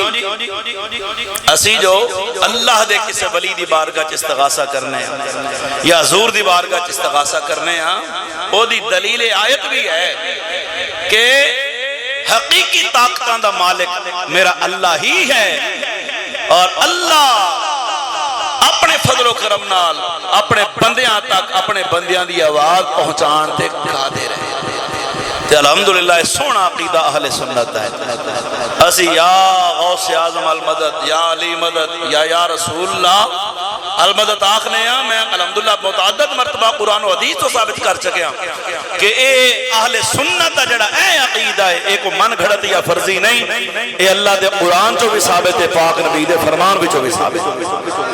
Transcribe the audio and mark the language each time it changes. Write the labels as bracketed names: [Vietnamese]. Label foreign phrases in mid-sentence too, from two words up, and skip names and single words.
[Punjabi] اسی جو اللہ دے کسے ولی دی بارگاہ استغاثہ کرنے ہیں یا حضور دی بارگاہ استغاثہ کرنے ہیں، وہ دی دلیل آیت بھی ہے کہ حقیقی طاقتاں دا مالک میرا اللہ ہی ہے، اور اللہ اپنے فضل و کرم نال اپنے بندیاں تک اپنے بندیاں دی آواز پہنچان تے قادر ہے۔ تے الحمدللہ سونا عقیدہ اہل سنت ہے، اسی [Arabic] یا غوث اعظم المدد، [Punjabi] یا علی مدد، [Arabic] یا رسول اللہ المدد [Punjabi] آخنے ہیں۔ میں الحمدللہ متعدد مرتبہ قرآن و حدیث تو ثابت کر چکیا کہ اے اہل سنت جڑا اے عقیدہ ہے، اے کو من گھڑت یا فرضی نہیں، اے اللہ دے قرآن چو بھی ثابت ہے، پاک نبی دے فرمان بھی چو بھی ثابت ہے۔